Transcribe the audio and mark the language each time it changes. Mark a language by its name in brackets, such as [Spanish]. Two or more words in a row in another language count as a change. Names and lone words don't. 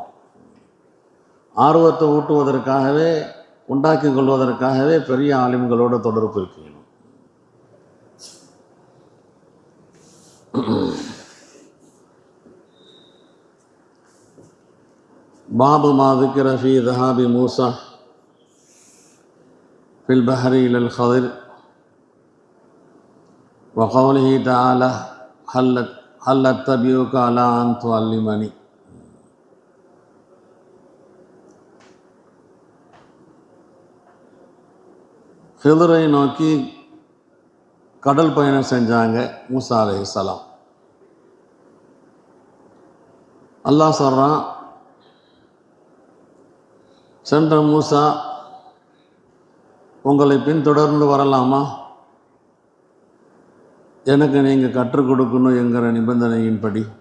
[Tamil] ஆர்வத்தை ஊட்டுவதற்காகவே, உண்டாக்கி கொள்வதற்காகவே பெரிய ஆலிம்களோட தொடர்பு இருக்கணும். [Arabic] பாபு மா ذكر في ذهاب موسى في البحر إلى الخضر وقوله تعالى هل أتبعك على أن تعلمني. [Tamil] ஹிதரை நோக்கி கடல் பயணம் செஞ்சாங்க மூசா அலைஹிஸ்ஸலாம். அல்லாஹ் சொல்கிறான், சென்ற மூசா, உங்களை பின்தொடர்ந்து வரலாமா, எனக்கு நீங்கள் கற்றுக் கொடுக்கணும் என்கிற நிபந்தனையின்படி.